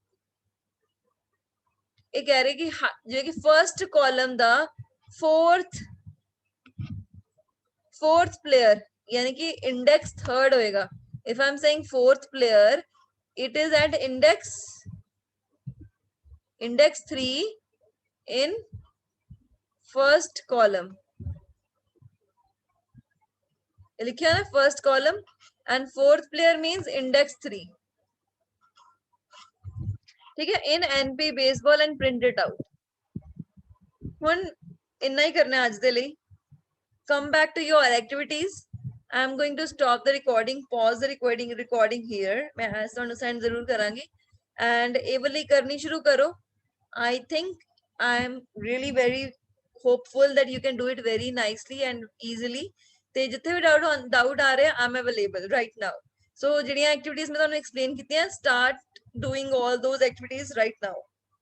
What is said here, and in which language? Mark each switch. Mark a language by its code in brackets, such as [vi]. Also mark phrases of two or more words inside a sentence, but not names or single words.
[hi] एक कह रहे कि जो कि [en] first column [hi] दा [en] 4th player [hi] यानी कि [en] index 3rd [hi] होएगा. [en] If I'm saying 4th player, it is at index 3 in first column. [hi] लिखिए ना [en] first column and 4th player means index 3. [hi] ठीक है? [en] In NP baseball and print it out. [pa] ਹੁਣ ਇੰਨਾ ਹੀ ਕਰਨਾ ਅੱਜ ਦੇ ਲਈ. [en] Come back to your activities. I am going to stop the recording, pause the recording here. [hi] मैं ऐसा [pa] ਤੁਹਾਨੂੰ send ਜ਼ਰੂਰ ਕਰਾਂਗੀ and ਇਹ ਵਾਲੀ ਕਰਨੀ ਸ਼ੁਰੂ ਕਰੋ. [en] I think I am really very hopeful that you can do it very nicely and easily. [pa] ਤੇ ਜਿੱਥੇ ਵੀ doubt ਆ ਰਿਹਾ [en] I am available right now. [pa] So ਜਿਹੜੀਆਂ activities ਮੈਂ ਤੁਹਾਨੂੰ explain ਕੀਤੀਆਂ, [en] start doing all those activities right now.